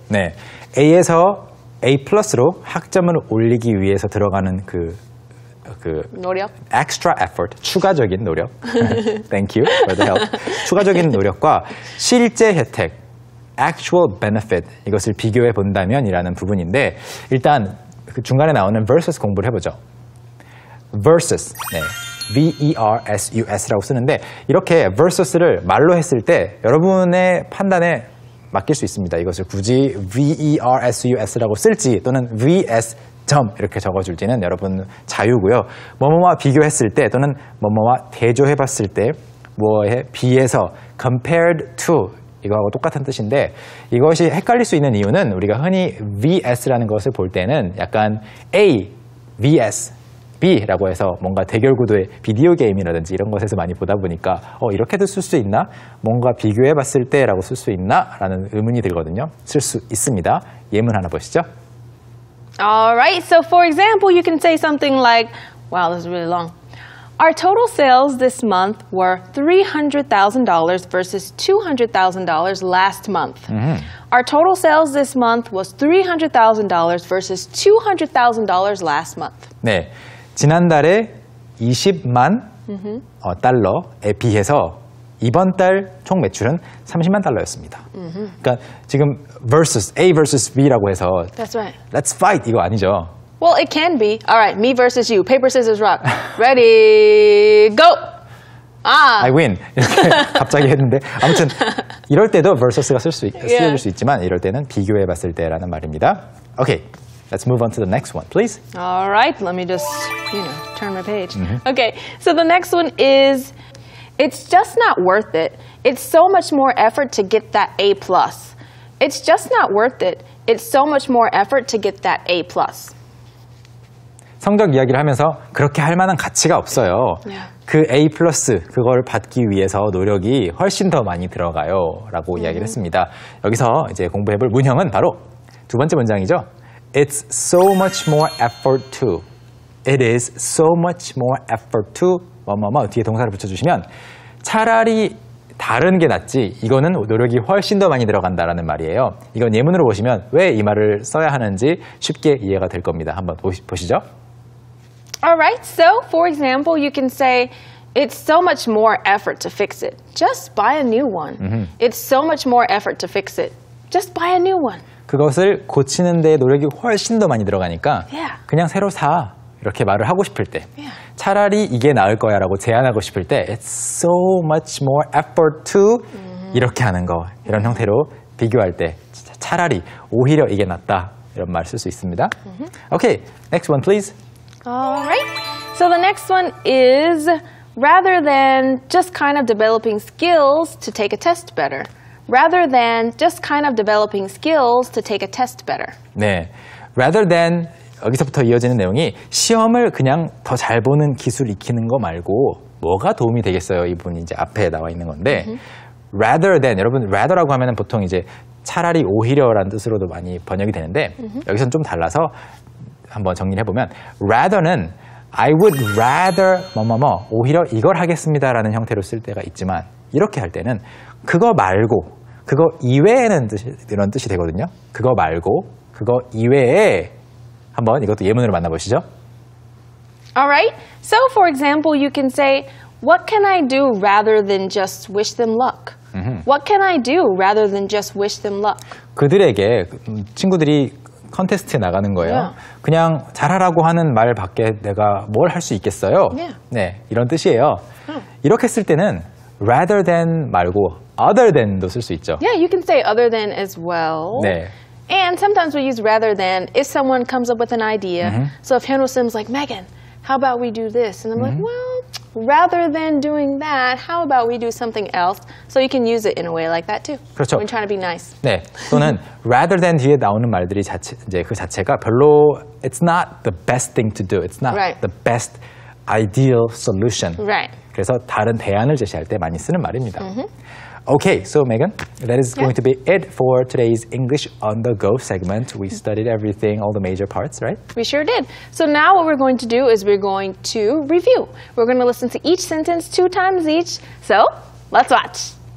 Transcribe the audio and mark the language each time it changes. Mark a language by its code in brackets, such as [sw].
[ko] 네, A에서 A 플러스로 학점을 올리기 위해서 들어가는 그 노력? [en] extra effort, [ko] 추가적인 노력. [en] Thank you for the help. [ko] 추가적인 노력과 실제 혜택, [en] actual benefit [ko] 이것을 비교해 본다면이라는 부분인데 일단 그 중간에 나오는 versus 공부를 해보죠. versus, 네, V-E-R-S-U-S라고 쓰는데 이렇게 versus를 말로 했을 때 여러분의 판단에 맡길 수 있습니다. 이것을 굳이 V-E-R-S-U-S라고 쓸지 또는 V-S 점 이렇게 적어줄지는 여러분 자유고요. 뭐뭐와 비교했을 때 또는 뭐뭐와 대조해봤을 때 뭐에 비해서 [en] compared to [ko] 이거하고 똑같은 뜻인데 이것이 헷갈릴 수 있는 이유는 우리가 흔히 VS라는 것을 볼 때는 약간 A, VS, B라고 해서 뭔가 대결 구도의 비디오 게임이라든지 이런 것에서 많이 보다 보니까 이렇게도 쓸 수 있나? 뭔가 비교해봤을 때라고 쓸 수 있나? 라는 의문이 들거든요. 쓸 수 있습니다. 예문 하나 보시죠. [en] Alright, so for example, you can say something like, wow, this is really long. Our total sales this month were $300,000 versus $200,000 last month. Our total sales this month was $300,000 versus $200,000 last month. [ko] 네, 지난달에 20만 달러에 비해서 이번 달 총 매출은 30만 달러였습니다. 그러니까 지금 versus A versus B라고 해서 [en] That's right. Let's fight [ko] 이거 아니죠. [en] Well, it can be. All right, me versus you. Paper, scissors, rock. Ready, go! I win. [ko] 이렇게 갑자기 했는데 아무튼 이럴 때도 versus가 쓰여질 수 있지만 이럴 때는 비교해봤을 때라는 말입니다. [en] Okay, let's move on to the next one, please. All right, let me just, turn my page. Okay, so the next one is, it's just not worth it. It's so much more effort to get that A plus. It's just not worth it. It's so much more effort to get that A plus. [ko] 성적 이야기를 하면서 그렇게 할 만한 가치가 없어요. 그 A 플러스 그걸 받기 위해서 노력이 훨씬 더 많이 들어가요 라고 이야기를 했습니다. 여기서 이제 공부해볼 문형은 바로 두 번째 문장이죠. [en] It's so much more effort to. It is so much more effort to [ko] 뭐뭐뭐 뒤에 동사를 붙여주시면 차라리 다른 게 낫지 이거는 노력이 훨씬 더 많이 들어간다라는 말이에요. 이건 예문으로 보시면 왜 이 말을 써야 하는지 쉽게 이해가 될 겁니다. 한번 보시죠. [en] Alright, so for example, you can say, it's so much more effort to fix it. Just buy a new one. It's so much more effort to fix it. Just buy a new one. [ko] 그것을 고치는 데 노력이 훨씬 더 많이 들어가니까 그냥 새로 사. 이렇게 말을 하고 싶을 때 차라리 이게 나을 거야 라고 제안하고 싶을 때 [en] It's so much more effort to [ko] 이렇게 하는 거 이런 형태로 비교할 때 차라리 오히려 이게 낫다 이런 말 쓸 수 있습니다. [en] Okay, next one please. Alright, so the next one is rather than just kind of developing skills to take a test better. Rather than just kind of developing skills to take a test better. [ko] 네, rather than 여기서부터 이어지는 내용이 시험을 그냥 더 잘 보는 기술 익히는 거 말고 뭐가 도움이 되겠어요? 이분이 이제 앞에 나와 있는 건데 rather than 여러분 rather라고 하면은 보통 이제 차라리 오히려라는 뜻으로도 많이 번역이 되는데 여기서는 좀 달라서 한번 정리를 해보면 rather는 [en] I would rather [ko] 뭐뭐뭐 오히려 이걸 하겠습니다라는 형태로 쓸 때가 있지만 이렇게 할 때는 그거 말고 그거 이외에는 이런 뜻이 되거든요. 그거 말고 그거 이외에 한번 이것도 예문으로 만나보시죠. [en] Alright, so for example, you can say, what can I do rather than just wish them luck? What can I do rather than just wish them luck? [ko] 그들에게 친구들이 컨테스트에 나가는 거예요. 그냥 잘하라고 하는 말밖에 내가 뭘 할 수 있겠어요? 네, 이런 뜻이에요. 이렇게 쓸 때는 rather than 말고 other than도 쓸 수 있죠. [en] Yeah, you can say other than as well. [ko] 네. [en] And sometimes we use rather than if someone comes up with an idea. So if Hyunwoo Sim's like, Megan, how about we do this? And I'm like, well, rather than doing that, how about we do something else? So you can use it in a way like that too. [ko] 그렇죠. [en] When trying to be nice. [ko] 네. 또는 [en] rather than [ko] 뒤에 나오는 말들이 이제 그 자체가 별로 [en] it's not the best thing to do. It's not the best ideal solution. Right. [ko] 그래서 다른 대안을 제시할 때 많이 쓰는 말입니다. [en] Okay, so Megan, that is going to be it for today's English on the go segment. We studied everything, all the major parts, right? We sure did. So now what we're going to do is we're going to review. We're going to listen to each sentence 2 times each. So let's watch.